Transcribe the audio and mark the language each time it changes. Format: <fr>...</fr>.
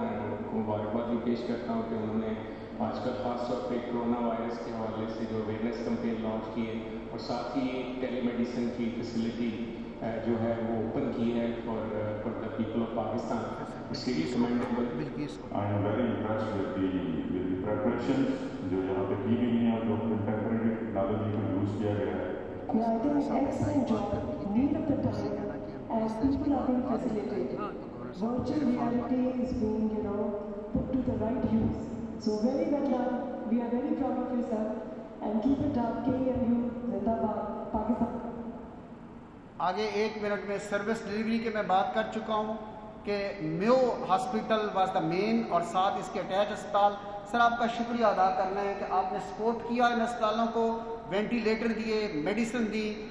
<ur>ان کو مبارکباد بھی پیش کرتا ہوں کہ انہوں نے آج کل خاص طور پہ کرونا وائرس کے حوالے سے جو اویئرنیس کمپین لانچ کی ہے اور ساتھ ہی ٹیلی میڈیسن کی فیسلٹی جو ہے وہ اوپن کی ہے</ur> <en>For the people of Pakistan.</en> <ur>اس کے لیے commendable.</ur> <en>I am very impressed with the preparations</en> <ur>جو یہاں پہ کی گئی ہیں اور جو کنٹمپریری ٹیکنالوجی کو یوز کیا گیا ہے.</ur> <en>Yeah, I think excellent job. Need of the time as people are being facilitated. Virtual reality is being, put to the right use. So very well done. We are very proud of you, sir. And keep it up. KMU, Zindabad, Pakistan.</en> <ur>آگے 1 minute میں service delivery کے میں بات کر چکا ہوں کہ میو hospital</ur> <en>was the main</en> <ur>اور ساتھ اس کے اٹیچ اسپتال. سر آپ کا شکریہ ادا کرنا ہے کہ آپ نے سپورٹ کیا ان اسپتالوں کو، وینٹیلیٹر دیے، میڈیسن دی.</ur>